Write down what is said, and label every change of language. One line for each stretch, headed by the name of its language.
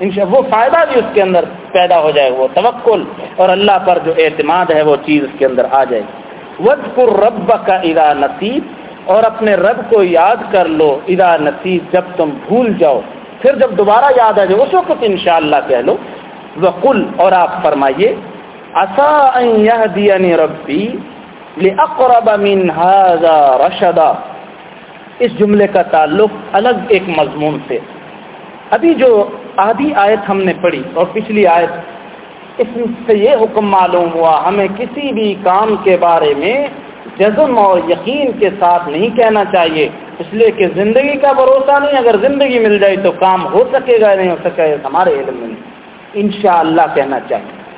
Urdu: وہ فائدہ بھی اس کے اندر پیدا ہو جائے, وہ توکل اور اللہ پر جو اعتماد ہے وہ چیز اس کے اندر آ جائے.
Arabic: وذکر ربک اذا نسیت,
Urdu: اور اپنے رب کو یاد کر لو.
Arabic: اذا نسیت,
Urdu: جب تم بھول جاؤ, پھر جب دوبارہ یاد آ جائے اس وقت انشاءاللہ کہہ لو.
Arabic: وقل,
Urdu: اور آپ فرمائیے.
Arabic: عسى ان يهديني ربي لاقرب من هذا رشدا,
Urdu: اس جملے کا تعلق الگ ایک مضمون سے. ابھی جو آدھی آیت ہم نے پڑھی اور پچھلی آیت, اس سے یہ حکم معلوم ہوا ہمیں کسی بھی کام کے بارے میں جزم اور یقین کے ساتھ نہیں کہنا چاہیے, اس لیے کہ زندگی کا بھروسہ نہیں. اگر زندگی مل جائے تو کام ہو سکے گا نہیں ہو سکے گا, ہمارے علم میں انشاءاللہ کہنا چاہیے.